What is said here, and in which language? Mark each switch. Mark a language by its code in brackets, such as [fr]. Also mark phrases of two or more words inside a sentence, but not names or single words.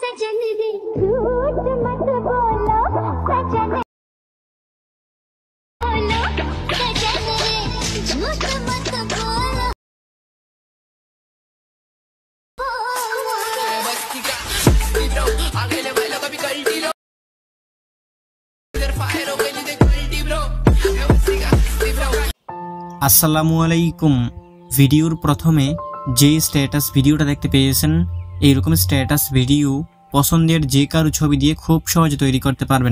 [hi] सजन रे झूठ मत बोलो सजन बोलो सजन रे झूठ मत बोलो [ar] السلام عليكم. [bn] ভিডিওর প্রথমে যে [en] status videoটা [bn] দেখতে পেয়েছেন, এইরকম [en] status video [bn] পছন্দের যে কারো ছবি দিয়ে খুব সহজে তৈরি করতে পারবেন।